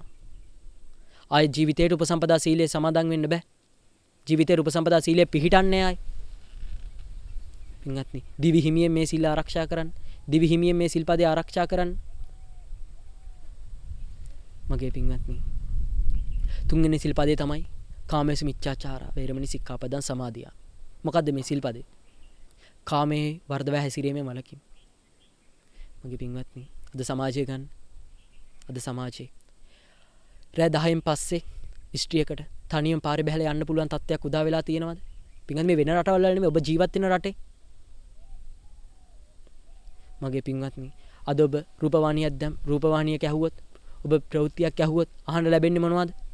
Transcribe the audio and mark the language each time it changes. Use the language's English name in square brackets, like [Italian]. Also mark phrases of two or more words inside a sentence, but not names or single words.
[Sinhala] ආයේ ජීවිතේට උපසම්පදා සීලේ සමාදන් වෙන්න බෑ. ජීවිතේට උපසම්පදා සීලේ පිහිටන්නේ ආයි. පින්වත්නි, දිවි හිමියෙන් මේ සීල ආරක්ෂා කරන්න. දිවි හිමියෙන් මේ සිල්පදේ ආරක්ෂා කරන්න. මගේ පින්වත්නි, තුන්වෙනි සිල්පදේ තමයි [Pali] කාමේසු මිච්ඡාචාරා වේරමණී සික්ඛාපදං සමාදියා. [Sinhala] මොකද්ද මේ සිල්පදේ? කාමයේ වර්ධව හැසිරීමේ වලකීම. මගේ පින්වත්නි, අද සමාජය ගන්න. අද සමාජයේ රෑ 10න් පස්සේ ස්ත්‍රියකට තනියම පාරේ බහැලා යන්න පුළුවන් තත්ත්වයක් උදා වෙලා තියෙනවද? පින්වත්නි, මේ වෙන රටවල් වල නෙමෙයි, ඔබ ජීවත් වෙන රටේ. මගේ පින්වත්නි, අද ඔබ රූපවාහිනියක් ඇහුවොත්, ඔබ ප්‍රවෘත්තියක් ඇහුවොත් අහන්න ලැබෙන්නේ මොනවද?